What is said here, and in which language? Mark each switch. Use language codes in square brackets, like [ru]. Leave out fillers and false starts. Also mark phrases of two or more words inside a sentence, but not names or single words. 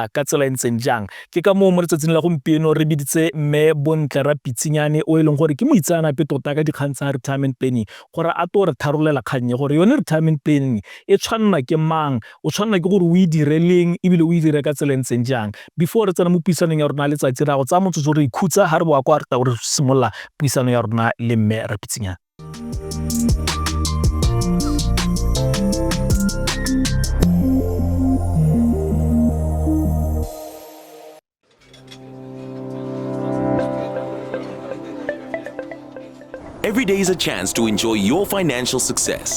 [tn] ka tsela e ntseng jang ke ka mo letsatsing la gompieno re biditse mme Bontle Rapitsenyane o e leng gore ke moitseanape tota ka dikgang tsa [en] retirement planning [tn] gore a to re tharolela kgannye gore yone [en] retirement planning [tn] e tshwanna ke mang o tshwanna ke gore o e direleng ebile o e dire ka tsela ntseng jang before re tsena mo puisanong ya rona letsatsi ra go tsa motsotso re ikhutsa ha re boa kwa re ta gore simolola puisano ya rona le mme Rapitsenyane. [en] Every day is a chance to enjoy your financial success.